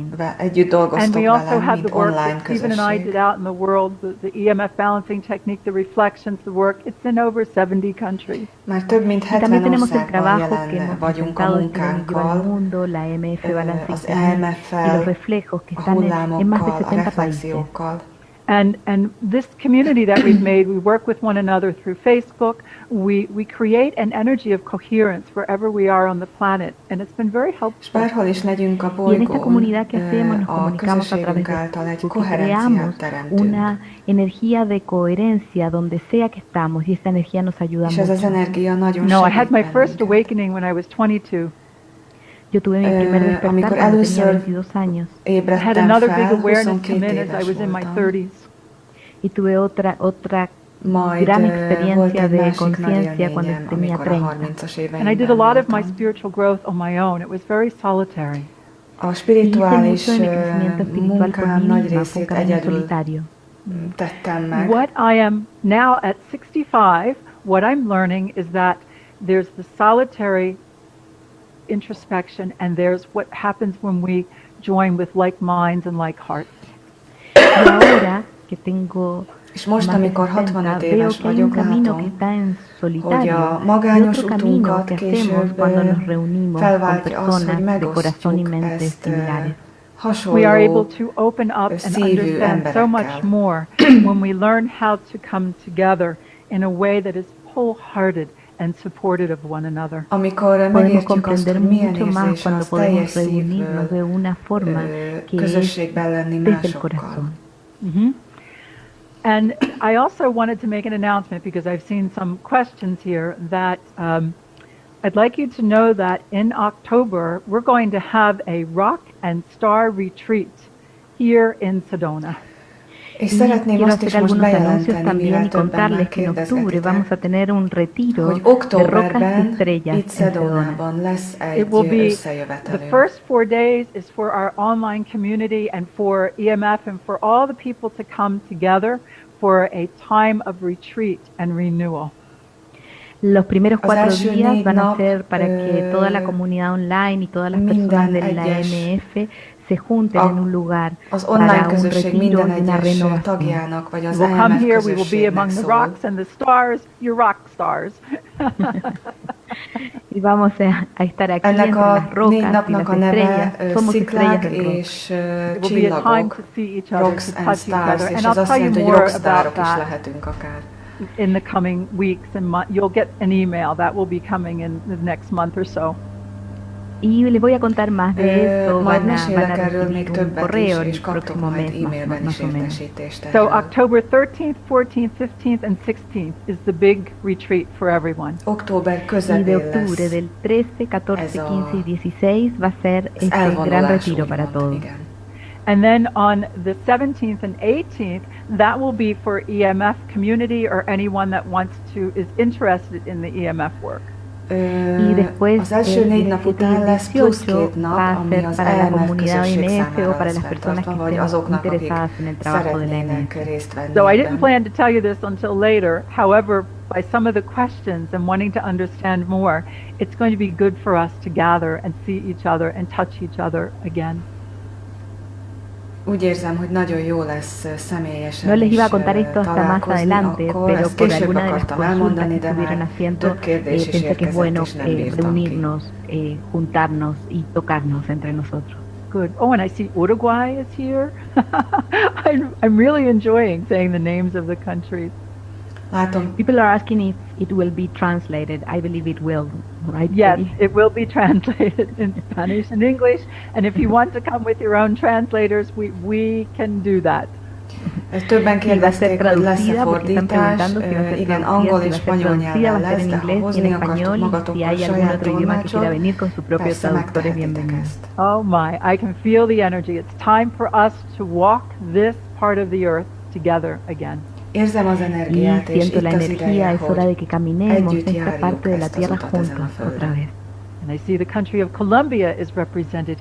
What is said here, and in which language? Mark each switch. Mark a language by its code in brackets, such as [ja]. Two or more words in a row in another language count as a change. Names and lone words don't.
[hu] együtt [en] And [hu] dolgoztok [en] we also [hu] velem, [en] have [hu] mint [en] the work online that Stephen and I [hu] közösség. [en] did out in the world, the EMF balancing technique, the reflections, the work. It's in over 70 countries. [hu] Már több mint [es] Y también 70 tenemos el [hu] országban [es] trabajo que [hu] jelen [es] hemos [hu] vagyunk a [es] presentado Steven y yo al [hu] munkánkkal, [es] mundo, la EMF Balancing [hu] az [es] Technique y los [hu] EMF-fel, [es] reflejos que [hu] a [es] están en más de [hu] hullámokkal, a [es] 70 países. [hu] reflexiókkal. [en] And this community that we've made, we work with one another through Facebook. We create an energy of coherence wherever we are on the planet, and it's been very [hu] És [en] helpful. [hu] bárhol is legyünk a [es] Y en esta [hu] bolygón, [es] comunidad que hacemos nos [hu] a [es] comunicamos a través [hu] közösségünk [es] de [hu] által egy [es] Facebook y [hu] koherenciát [es] creamos [hu] teremtünk. [es] una energía de coherencia donde sea que estamos y esta energía nos ayuda [hu] És ez az [es] mucho. [hu] energia nagyon [en] No, I [hu] segít [en] had my first [hu] bennünket. [en] awakening when I was 22. [es] Yo tuve mi primer despertar [hu] Amikor [es] cuando tenía [hu] először [es] 22 años [en] I had [hu] ébredtem [en] another big [hu] fel, [en] awareness [hu] 22 [en] come in as I [hu] éves [en] was in my [hu] voltam. [en] 30s. [es] y tuve otra [hu] Majd [es] gran [hu] volt [es] experiencia [hu] egy [es] de [hu] másik nagy [es] conciencia cuando [hu] élményem, [es] tenía [hu] amikor a [es] 30. [hu] 30-as [en] And I [hu] éveimben [en] did a lot of my [hu] voltam. [en] spiritual growth on my own. It was very solitary. [hu] A spirituális [es] Hice mucho de mi crecimiento espiritual por [hu] munkám [es] mí [hu] nagy [es] misma, fue un [hu] részét [es] camino [hu] egyedül [es] solitario. [hu] tettem meg. [en] What I am now at 65, what I'm learning is that there's the solitary introspection and there's what happens when we join with like minds and like hearts. [es] Y ahora que tengo [hu] És most, [es] más de [hu] amikor [es] 60, [hu] 65 [es] veo [hu] éves [es] que hay un [hu] vagyok, [es] camino que [hu] látom, [es] está en [hu] hogy [es] solitario [hu] a [es] y [hu] magányos [es] otro camino [hu] utunkat [es] que hacemos [hu] később [es] cuando nos reunimos con [hu] felváltja az, hogy [es] personas de corazón y [hu] megosztjuk [es] mentes [hu] ezt [es] similares. [en] We are able [hu] hasonló [en] to open up and [hu] szívű [en] understand so much [hu] emberekkel. [en] more when we learn how to come together in a way that is wholehearted and supportive of one another. [hu] Amikor [es] Podemos [hu] megértjük azt, [es] comprender [hu] hogy milyen [es] mucho más [hu] érzés [es] cuando [hu] az teljes [es] podemos reunirnos de [hu] szívből [es] una forma que es [hu] közösségben lenni [es] desde el [hu] másokkal. [es] corazón. Mhm. [en] And I also wanted to make an announcement because I've seen some questions here that I'd like you to know that in October we're going to have a rock and star retreat here in Sedona. [hu] És [es] Y [hu] szeretném [es] quiero [hu] azt is [es] hacer [hu] most [es] algunos anuncios [hu] bejelenteni, [es] también [hu] mivel [es] y [hu] többen [es] contarles que en octubre vamos a [hu] megkérdezgetitek, [es] tener un retiro [hu] hogy [es] de rocas y [hu] októberben [es] estrellas [hu] itt [es] en Sedona. [hu] Szedonában lesz [en] It [hu] egy [en] will be the [hu] összejövetelünk. [en] first 4 days is for our online community and for EMF and for all the people to come together for a time of retreat and renewal. [es] Los primeros 4 [hu] első [es] días [hu] 4 van a nap, [es] ser para que toda la comunidad online y todas las personas de la [hu] egyes [es] EMF se junten en un lugar [hu] az online [es] para un [hu] közösség [es] retiro [hu] minden [es] y una [hu] egyes [es] renovación. [hu] tagjának, vagy az [en] We'll come [hu] EMF [en] here, we will be [hu] közösségnek [en] among the [hu] szól. [en] rocks and the stars, your rock stars. [es] Y vamos a estar aquí [hu] Ennek [es] entre [hu] a [es] las [hu] 4 [es] rocas y las [hu] napnak a [es] estrellas. [hu] neve [es] Somos estrellas [hu] sziklák [es] del rock. [hu] és [en] It will be a time [hu] csillagok, [en] to see each other, rocks to and touch each stars, other. [hu] és [en] And [hu] ez [en] I'll [hu] azt [en] tell you [hu] jelenti, hogy [en] more about [hu] rockstárok is [en] that [hu] lehetünk akár. [en] in the coming weeks and months. You'll get an email that will be coming in the next month or so. [es] Y les voy a contar más de eso, [hu] Majd [es] van a [hu] mesélek erről [es] recibir [hu] még [es] un [hu] többet [es] correo [hu] is, és [es] el [hu] kaptok [es] próximo [hu] majd [es] mes, [hu] e-mailben is [es] más o menos. [hu] értesítést [en] So [hu] erről. [en] October 13th, 14th, 15th, and 16th is the big retreat for everyone. [hu] Október [es] Y de [hu] közepén [es] octubre, [hu] lesz [es] del 13, 14, [hu] ez a- [es] 15 y 16 va a ser [hu] az [es] este gran [hu] elvonulás, [es] retiro para [hu] úgymond, [es] todos. [hu] igen. [en] And then on the 17th and 18th, that will be for EMF community or anyone that wants to, is interested in the EMF work. [es] Y después [hu] Az első [es] el [hu] 4 nap [es] 17 y [hu] után lesz plusz [es] 18 [hu] 2 nap, [es] va a [hu] ami [es] ser [hu] az [es] para la [hu] EMF [es] comunidad [hu] közösség [es] IMF o [hu] számára [es] para [hu] lesz [es] las personas que [hu] fenntartva, vagy [es] estemos [hu] azoknak, akik [es] interesadas en el trabajo de la [hu] szeretnének [es] IMF. [hu] részt venni [en] So I didn't [hu] ebben. [en] plan to tell you this until later. However, by some of the questions and wanting to understand more, it's going to be good for us to gather and see each other and touch each other again. [hu] Úgy érzem, hogy nagyon jó lesz személyesen [es] No les iba a [hu] is [es] contar esto hasta más [hu] találkozni, [es] adelante, [hu] akkor [es] pero [hu] ezt [es] por [hu] később [es] alguna de las [hu] akartam [es] consultas [hu] elmondani, [es] que [hu] de [es] estuvieron [hu] már [es] haciendo, [hu] több kérdés is [es] pensé que es [hu] érkezett, [es] bueno [hu] és nem bírtam ki. [es] reunirnos, juntarnos y tocarnos entre nosotros. [en] Good. Oh, and I see Uruguay is here. I'm really enjoying saying the names of the countries. Látom, People are asking if it will be translated. I believe it will, right? Yes, Peggy? it will be translated in Spanish and English. And if you want to come with your own translators, we can do that. [hu] többen [es] Y va a ser [hu] kérdezték, hogy lesz-e [es] traducida porque están [hu] fordítás. [es] preguntando si va a ser [hu] Igen, [es] traducida, [hu] angol [es] si va [hu] és [es] a ser [hu] spanyol [es] traducida, va [hu] nyelven [es] a ser [hu] lesz, [es] en [hu] de ha [es] inglés y en [hu] hozni akartok [es] español, y si [hu] magatokkal [es] hay algún [hu] saját [es] otro idioma que quiera [hu] tolmácsot, [es] venir con su propio [hu] persze [es] traductor, es [hu] megtehetitek [es] bienvenido. [hu] ezt. [en] Oh my, I can feel the energy. It's time for us to walk this part of the earth together again. [hu] Érzem az [es] Y [hu] energiát, és [es] siento [hu] itt [es] la [hu] az [es] energía, [hu] ideje, [es] es hora de [hu] hogy [es] que caminemos [hu] együtt [es] esta [hu] járjuk [es] parte de la [hu] ezt az [es] tierra [hu] utat ezen a [es] juntos otra [hu] földön. [es] vez. [en] And I see the country of Colombia is represented here too.